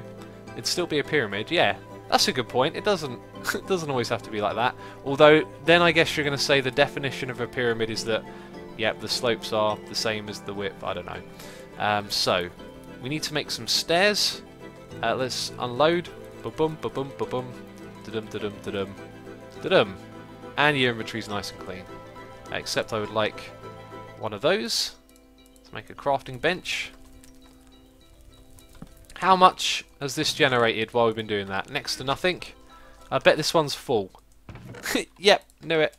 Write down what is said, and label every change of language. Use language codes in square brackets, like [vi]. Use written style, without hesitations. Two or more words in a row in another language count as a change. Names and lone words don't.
[en] It'd still be a pyramid, yeah. That's a good point. It doesn't always have to be like that. Although, then I guess you're going to say the definition of a pyramid is that, yep, the slopes are the same as the width. I don't know. So, we need to make some stairs. Let's unload. Ba-bum, ba-bum, ba-bum. Da-dum, da-dum, da-dum. Da-dum. And your inventory's nice and clean. Except I would like one of those to make a crafting bench. How much has this generated while we've been doing that? Next to nothing. I bet this one's full. Yep, knew it.